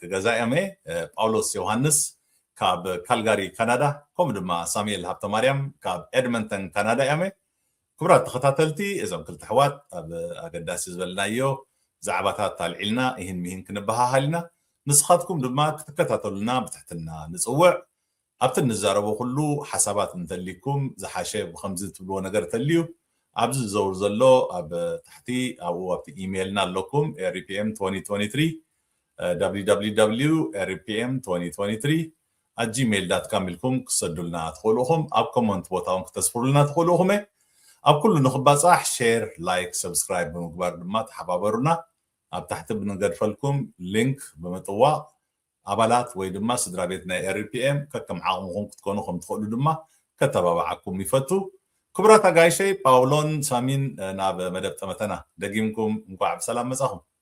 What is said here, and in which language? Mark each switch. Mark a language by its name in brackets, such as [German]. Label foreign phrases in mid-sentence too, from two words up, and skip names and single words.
[Tigrinya] ገዛ እየም ጳውሎስ ዮሃንስ ካብ ካልጋሪ ካናዳ ከምኡ ድማ ሳሙኤል ሃብተማርያም ካብ ኤድመንተን ካናዳ እየም ክቡራት ተኸታተልቲ እዞም ክልተ ኣሕዋት ኣብ ኣገዳሲ ዝበልናዮ ዛዕባታት ኣልዒልና ይህን ምሂን ክንበሃሃል ኢና ንስኻትኩም ድማ ክትከታተሉና ብትሕትና ንፅውዕ ኣብቲ ንዛረቦ ኩሉ ሓሳባት እንተልይኩም ዝሓሸ ብከምዚ ትብልዎ ነገር ተልዩ ኣብዚ ዝዘውር ዘሎ ኣብ ታሕቲ ኣብኡ ኣብቲ ኢሜይልና ኣለኩም rpm2023 www.rpm2023@gmail.com ኢልኩም ክሰዱልና ትኽእሉ ኢኹም ኣብ ኮመንት ቦታ እውን ክተስፍሩልና ትኽእሉ ኢኹም ኣብ ኩሉ ንኽባፃሕ [English] share like subscribe [Tigrinya] ብምግባር ድማ ተሓባበሩና ኣብ ታሕቲ ብንገድፈልኩም ሊንክ ብምጥዋቕ ኣባላት ወይ ድማ ስድራ ቤት ናይ RPM ከከም ዓቕምኹም ክትኮኑ ከም ትኽእሉ ድማ ከተባባዓኩም ይፈቱ ክቡራት ኣጋይሸይ ጳውሎን ሳሚን ናብ መደብ ጠመተና ደጊምኩም እንኳዕ ብሰላም መጻኹም